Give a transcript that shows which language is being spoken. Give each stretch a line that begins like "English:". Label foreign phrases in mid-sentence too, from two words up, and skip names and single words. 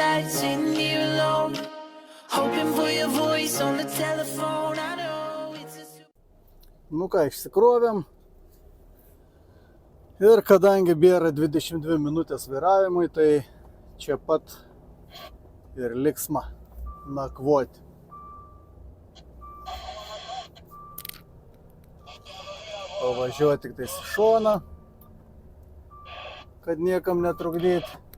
English: sitting here alone, hoping for your voice on the telephone. I know it's a
Lithuanian: Nu ką, išsikrovėm. Ir kadangi bėra 22 minutės vairavimui, tai čia pat ir liksma nakvoti. Pavažiuoti tik tais į šoną, kad niekam netrukdyti.